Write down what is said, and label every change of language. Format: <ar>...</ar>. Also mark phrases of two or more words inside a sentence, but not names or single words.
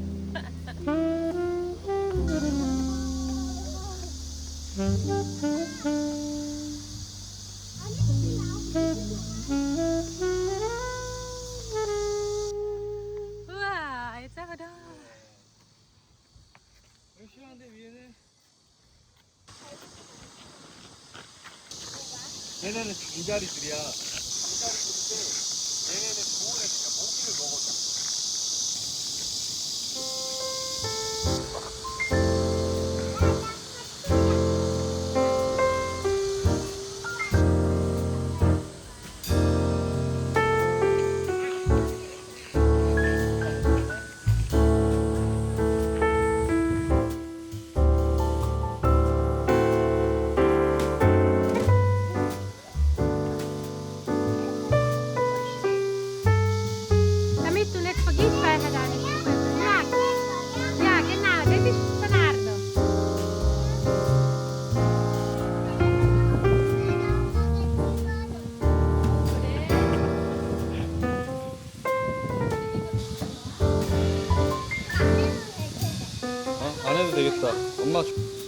<de>우와, jetzt sind wir da.</de> <ko>시원한데 위에는. 얘네는 줄다리들이야. 줄다리들인데 얘네는 좋은 애들이야. 모기를 먹어.</ko> <de>Damit du nicht vergisst, welche da ist. Ja, ja, genau, das ist Bernardo.</de> <ko>안 해도 되겠다. 엄마 줘.</ko>